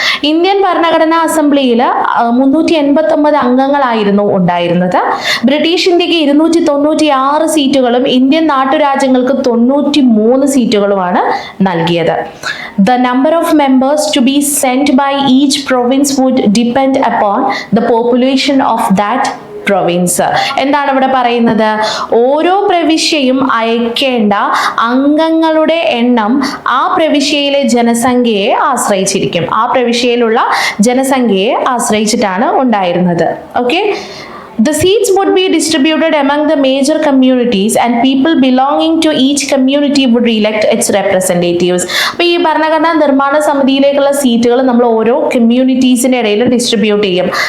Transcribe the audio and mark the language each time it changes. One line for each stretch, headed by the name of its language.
Malayalam: Indian ഭരണഘടനാ അസംബ്ലിയിൽ 389 അംഗങ്ങളായിരുന്നു ഉണ്ടായിരുന്നത്. ബ്രിട്ടീഷ് ഇന്ത്യക്ക് 296 സീറ്റുകളും ഇന്ത്യൻ നാട്ടുരാജ്യങ്ങൾക്ക് 93 സീറ്റുകളുമാണ് നൽകിയത്.
English: The number of members to be sent by each province would depend upon the population of that province.
Malayalam: എന്താണ് ഇവിടെ പറയുന്നത്? ഓരോ പ്രവിശ്യയും അയക്കേണ്ട അംഗങ്ങളുടെ എണ്ണം ആ പ്രവിശ്യയിലെ ജനസംഖ്യയെ ആശ്രയിച്ചിരിക്കും. ആ പ്രവിശ്യയിലുള്ള ജനസംഖ്യയെ ആശ്രയിച്ചിട്ടാണ് ഉണ്ടായിരുന്നത്. Okay.
English: The seats would be distributed among the major communities and people belonging to each community would elect its representatives.
Malayalam: അപ്പോൾ ഈ ഭരണഘടനാ നിർമ്മാണ സമിതിയിലേക്കുള്ള സീറ്റുകൾ നമ്മൾ ഓരോ കമ്മ്യൂണിറ്റീസിന്റെ ഇടയിൽ ഡിസ്ട്രിബ്യൂട്ട് ചെയ്യും.